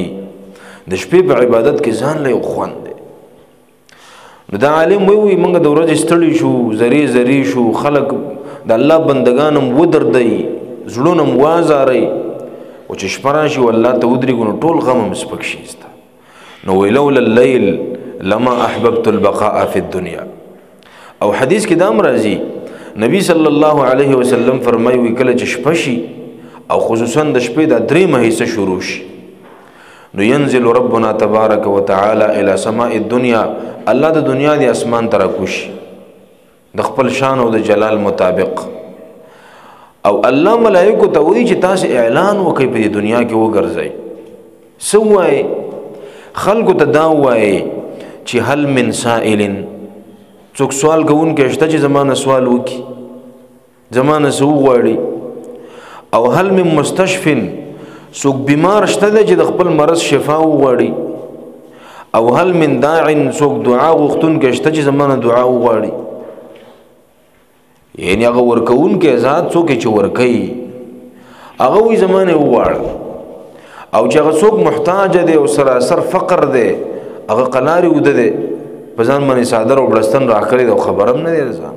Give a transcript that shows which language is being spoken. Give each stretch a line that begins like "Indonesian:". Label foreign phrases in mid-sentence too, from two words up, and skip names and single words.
Pashto: د شپې په عبادت کې ځان له یو خوند دی. نو دا عالم وایي موږ د ورځې ستړي شو، زری زری شو، خلک د الله بندګان هم ودردئ، زړونه هم وازارئ، او چې شپه راشي او الله ته ودرېږو نو ټول غم هم سپک شي ستا.
Arabic: نو وایي لولا اللیل لما احببت البقاء فی الدنیا.
Pashto: او حدیث کې دا هم راځي نبی
Arabic: صلی الله علیه وسلم
Pashto: فرمایي وایي کله چې شپه شي او خصوصا د شپې دا دریمه حصه شروع شي نو
Arabic: ينزل ربنا تبارک وتعالى الى سماء الدنيا،
Pashto: الله د دنیا د اسمان ته راکوشي د خپل شان او د جلال مطابق. او الله ملائکو ته وایي چې تاسو اعلان وکړئ په دې دنیا کې وګرځئ. څه وایي؟ خلکو ته دا وایي چې
Arabic: هل من سائل،
Pashto: څوک سوال کوونکی شته چې زمانه سوال وکړي، زمانه څه وغواړي؟ او
Arabic: هل من مستشفن،
Pashto: څوک بیمار شته دی چې د خپل مرض شفا وغواړي؟
Arabic: او هل من داع،
Pashto: څوک دعا غوښتونکی شته چې زمانه دعا وغواړي؟ یعنی هغه ورکوونکی ذات څوک چې ورکوي هغه وایي زمانه وغواړه. او چې هغه څوک محتاج دی او سراسر فقر دی هغه قلارې وده دی په ځان باندې څادر او بړستن راکړی دی او خبر هم نه دی د ځان.